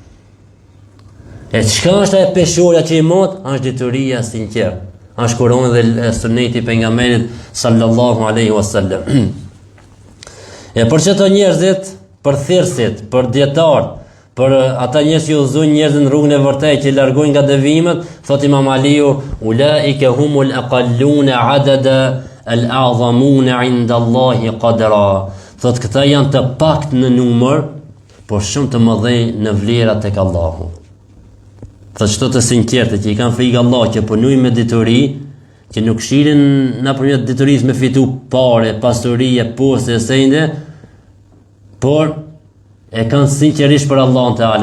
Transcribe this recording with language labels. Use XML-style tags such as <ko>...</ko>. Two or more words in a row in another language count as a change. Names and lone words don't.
<sq>E çka është e peshorja që i mot, është dituria sinqert. Është Kurani dhe Suneti i pejgamberit</sq> <ar>صلى الله عليه وسلم.</ar> <sq>E për çeto njerëzit, për thirrësit, për dietar, për ata njerëz që udhëzojnë njerëzën në rrugën e vërtetë që largojnë nga devimet, thot Imam Aliu,</sq> <ar>أولئك هم الأقلون عددا الأعظمون عند الله قدرا.</ar> <sq>Thot këta janë të pakt në numër, por shumë të mëdhenj në vlera tek Allahu. Thot çto të sinqertë që i kanë frikë Allah, që punojnë me dituri, që nuk shirin nëpërmjet diturisë me fitu pare, pasuri, poste, sende, por e kanë sinqerisht për Allahun Teala.</sq>